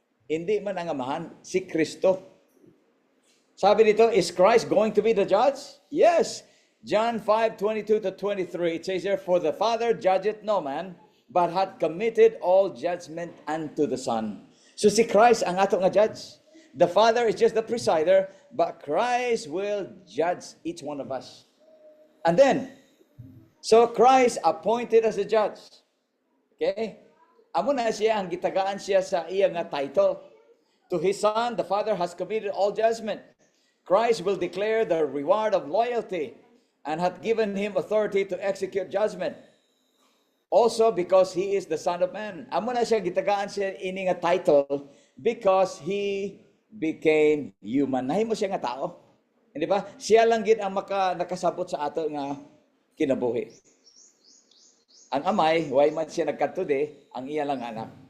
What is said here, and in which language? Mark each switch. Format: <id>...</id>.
<hil>Hindi man ang Amahan, si Kristo.</hil> <tl>Sabi dito,</tl> <en>is Christ going to be the judge? Yes. John 5:22-23, it says here, for the Father judgeth no man, but hath committed all judgment unto the Son.</en> <hil>So si Christ ang ato nga judge.</hil> <en>The Father is just the presider, but Christ will judge each one of us. And then, so Christ appointed as a judge. Okay?</en> <hil>Amo na siya, ang gitagaan siya sa iya nga title.</hil> <en>To his Son, the Father has committed all judgment. Christ will declare the reward of loyalty and hath given him authority to execute judgment. Also because he is the Son of Man.</en> <hil>Amo na siya, gitagaan siya ini nga title</hil> <en>because he became human.</en> <hil>Nahimo siya nga tao.</hil> <tl>Hindi ba?</tl> <hil>Siya lang gid ang nakasabot sa ato nga kinabuhi. Ang Amay, why man siya nagkadto di, ang iya lang anak.</hil>